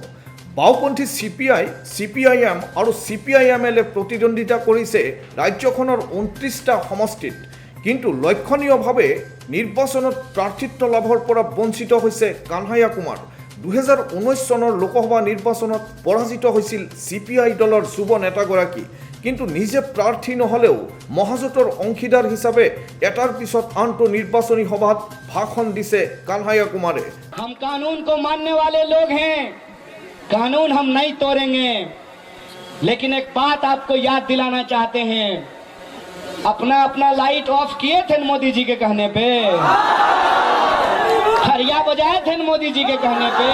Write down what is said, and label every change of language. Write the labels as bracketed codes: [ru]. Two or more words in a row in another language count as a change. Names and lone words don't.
[as] বাওঁপন্থী CPIM আৰু CPIMলে প্ৰতিদ্বন্দ্বিতা কৰিছে ৰাজ্যখনৰ 29টা সমষ্টিত, কিন্তু লক্ষণীয়ভাৱে নিৰ্বাচনত প্ৰাৰ্থিত্ব লাভৰ পৰা বঞ্চিত হৈছে কানহায়া কুমাৰ। 2019 চনৰ লোকসভা নিৰ্বাচনত পৰাজিত হৈছিল CPI দলৰ যুৱ নেতাগৰাকী, কিন্তু নিজে প্ৰাৰ্থী নহলেও মহাজোঁটৰ অংশীদাৰ হিচাপে এটাৰ পিছত আনটো নিৰ্বাচনী সভাত ভাষণ দিছে কানহায়া কুমাৰে। [hi] हम कानून को मानने वाले लोग हैं, कानून हम नहीं तोड़ेंगे, लेकिन एक बात आपको याद दिलाना चाहते हैं, अपना अपना [en] light off [hi] किए थे मोदी जी के कहने पे, हरिया बजाए थे मोदी जी के कहने पे।